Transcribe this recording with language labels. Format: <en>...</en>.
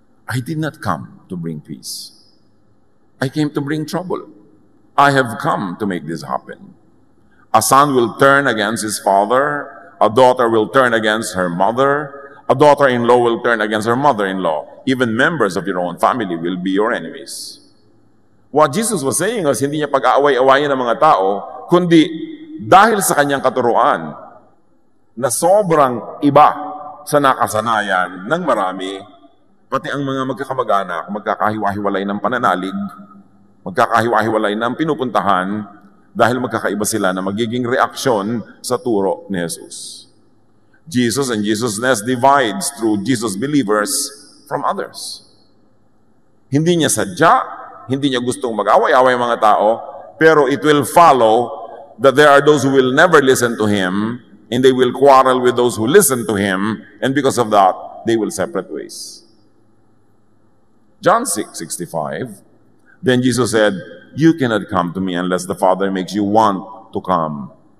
<en>I did not come to bring peace. I came to bring trouble. I have come to make this happen. A son will turn against his father, a daughter will turn against her mother, a daughter-in-law will turn against her mother-in-law. Even members of your own family will be your enemies. What Jesus was saying was,</en> <tl>hindi niya pag-aaway-awayin ng mga tao, kundi dahil sa kanyang katuruan na sobrang iba sa nakasanayan ng marami, pati ang mga magkakamag-anak, magkakahiwa-hiwalay ng pananalig, magkakahiwa-hiwalay ng pinupuntahan, dahil magkakaiba sila na magiging reaksyon sa turo ni Jesus.</tl> <en>Jesus and Jesusness divides through Jesus believers from others.</en> <tl>Hindi niya sadya, hindi niya gustong mag-away-away mga tao, pero</tl> <en>it will follow that there are those who will never listen to him, and they will quarrel with those who listen to him, and because of that, they will separate ways. John 6:65. Then Jesus said, "You cannot come to me unless the Father makes you want to come.</en>